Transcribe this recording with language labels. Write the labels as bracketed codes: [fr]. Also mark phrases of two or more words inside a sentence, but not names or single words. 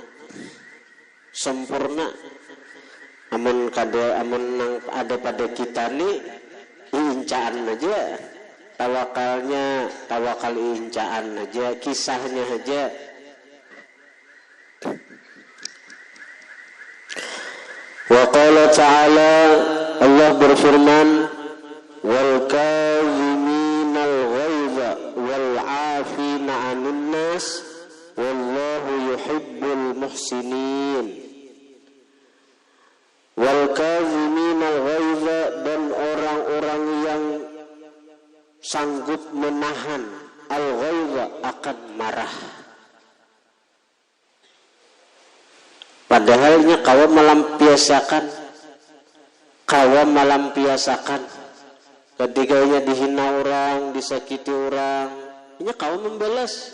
[bjn] Amun ada pada kita nih incaan aja, tawakal incaan aja, kisahnya aja. [ar] وقال تعالى, [bjn] Allah berfirman, [ar] والكاظمين الغيظ والعافين عن الناس والله يحب المحسنين. والكاظمين الغيظ, [bjn] dan orang-orang yang sanggup menahan [ar] الغيظ [bjn] akan marah. Padahalnya kawan melampiasakan ketiganya dihina orang, disakiti orang, ini kawan membalas.